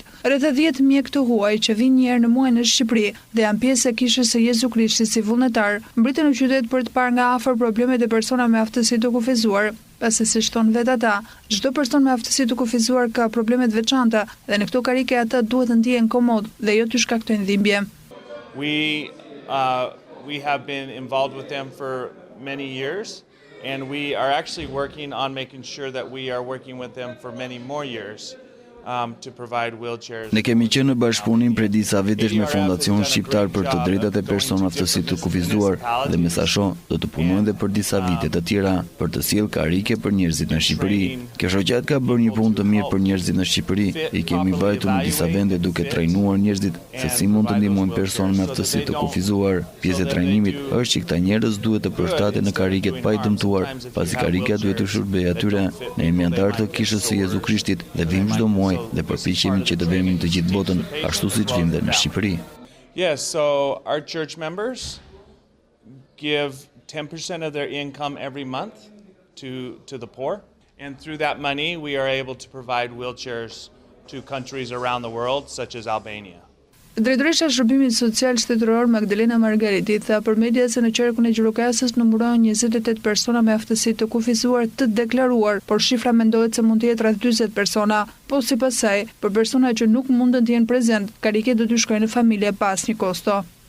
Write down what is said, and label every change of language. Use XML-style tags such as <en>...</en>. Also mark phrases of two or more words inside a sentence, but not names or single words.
<sq>Rreth 10 mjek të huaj që vinë një herë në muaj në Shqipëri dhe janë pjesë e Kishës së Jezu Krishtit si vullnetar, mbritën në qytet për të parë nga afër problemet e personave me aftësi të kufizuar. Pasi si shton vetë ata, çdo person me aftësi të kufizuar ka probleme të veçanta dhe në këto karike ata duhet të ndihen komod dhe jo të shkaktojnë dhimbje.</sq> <en>We have been involved with them for many years. And we are actually working on making sure that we are working with them for many more years to provide wheelchairs.</en> <sq>Ne kemi qenë në bashkëpunim prej disa vitesh me Fondacion Shqiptar për të drejtat e personave me aftësi të kufizuar dhe me sa shoh do të punojnë edhe për disa vite të tjera për të sjellë karike për njerëzit në Shqipëri. Kjo shoqat ka bërë një punë të mirë për njerëzit në Shqipëri. I kemi vajtur në disa vende duke trajnuar njerëzit se si mund të ndihmojnë personat me aftësi të kufizuar. Pjesë e trajnimit është që këta njerëz duhet të përshtaten në kariket pa i dëmtuar, pasi karika duhet të shërbejë atyre. Ne jemi anëtar të Kishës së Jezu Krishtit dhe vim çdo muaj dhe përpiqemi që të vëmë të gjithë botën ashtu siç vim dhe në Shqipëri.</sq> <en>Yes, so our church members give 10% of their income every month to the poor, and through that money we are able to provide wheelchairs to countries around the world such as Albania.</en> <sq>Drejtoresha e Shërbimit Social Shtetëror Magdalena Margariti tha për media se në qarkun e Gjirokastës numërohen 28 persona me aftësi të kufizuar të deklaruar, por shifra mendohet se mund të jetë rreth 40 persona. Po sipas saj, për persona që nuk mundën të jenë prezent, kariket do të shkojnë në familje pas një kosto.</sq>